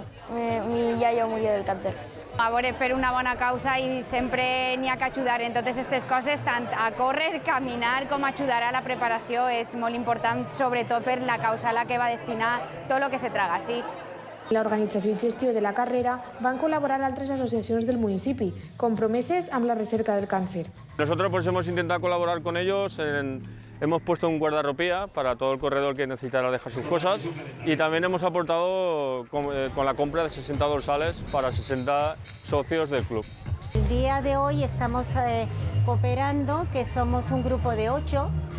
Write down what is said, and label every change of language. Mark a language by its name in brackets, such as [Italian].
[Spanish] Mi yayo murió del cáncer. [Catalan] A veure, per una bona causa i sempre n'hi ha que ajudar en totes aquestes coses, tant a córrer, caminar, com ajudar a la preparació és molt important, sobretot per la causa a la que va destinar tot el que se traga, sí. La organització i gestió de la carrera van col·laborar altres associacions del municipi, compromeses amb la recerca del càncer. [Spanish] Nosotros pues hemos intentado colaborar con ellos, hemos puesto un guardarropía para todo el corredor que necesitara dejar sus cosas y también hemos aportado con la compra de 60 dorsales para 60 socios del club. El día de hoy estamos cooperando, que somos un grupo de 8.